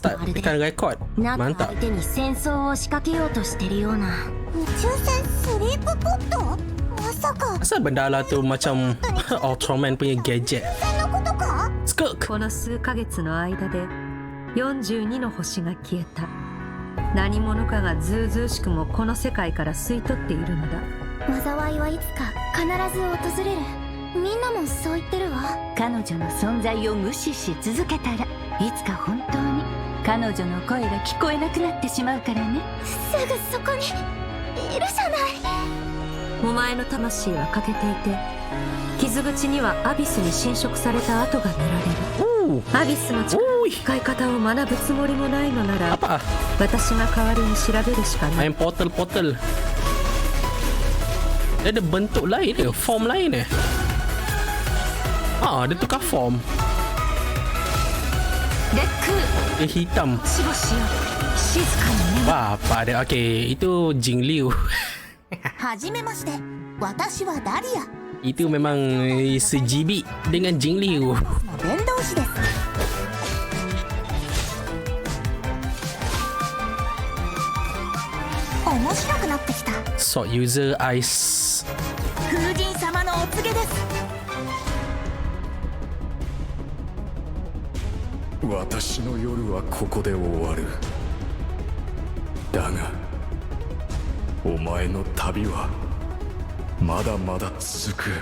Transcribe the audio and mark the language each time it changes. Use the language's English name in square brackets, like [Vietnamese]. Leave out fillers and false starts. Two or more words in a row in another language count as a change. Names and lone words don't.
[Malay] start tekan record. [Japanese] なんか [Malay] Mantap. [Japanese] 相手に戦争を仕掛けようとしてるような。宇宙船スリープポット、まさか [Malay] Asal benda lah tu macam Ultraman punya gadget. [Japanese] 船のことか。 Skirk. この数ヶ月の間で42の星が消えた。何者かがずうずうしくもこの世界から吸い取っているのだ。災いはいつか必ず訪れる。みんなもそう言ってるわ。彼女の存在を無視し続けたらいつか本当に彼女の声が聞こえなくなってしまうからね。すぐそこにいるじゃない。お前の魂は欠けていて、傷口にはアビスに侵食された跡が見られる。 Ooh. アビスの力の使い方を学ぶつもりもないのなら、 [Malay] Apa? [Japanese] 私が代わりに調べるしかない。 [English] Main portal. [Malay] Dia ada bentuk lain dia, form lain eh. Dia tukar form. [Japanese] レック [Malay] Dia hitam. [Japanese] しばしよ静かにね。 [Malay] Wah, apa dia? Okay, itu Jing Liu. [Japanese] はじめまして、私はダリア。 [Malay] Itu memang sejibik dengan Jing Liu. [Japanese] 伝道師です。面白くなってきた。 [English] Sword user ice. [Japanese] 風神様のお告げです。私の夜はここで終わる。だがお前の旅はまだまだ続く。